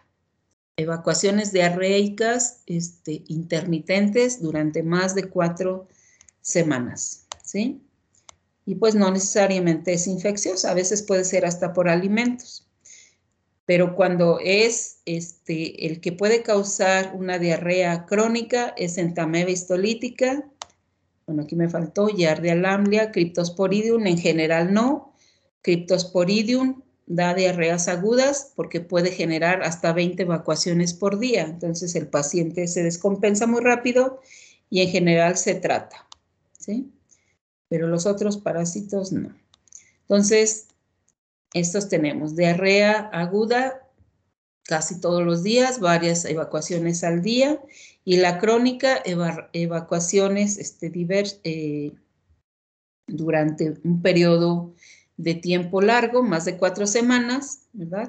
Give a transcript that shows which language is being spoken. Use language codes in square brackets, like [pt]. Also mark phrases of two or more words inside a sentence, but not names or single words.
[es] Evacuaciones diarreicas intermitentes durante más de 4 semanas, ¿sí? Y pues no necesariamente es infecciosa, a veces puede ser hasta por alimentos. Pero cuando es el que puede causar una diarrea crónica es entamoeba histolítica. Bueno, aquí me faltó giardia lamblia, cryptosporidium, en general no. Cryptosporidium da diarreas agudas porque puede generar hasta 20 evacuaciones por día. Entonces el paciente se descompensa muy rápido y en general se trata, ¿sí? Pero los otros parásitos no. Entonces, estos tenemos diarrea aguda casi todos los días, varias evacuaciones al día, y la crónica, evacuaciones durante un periodo de tiempo largo, más de 4 semanas, ¿verdad?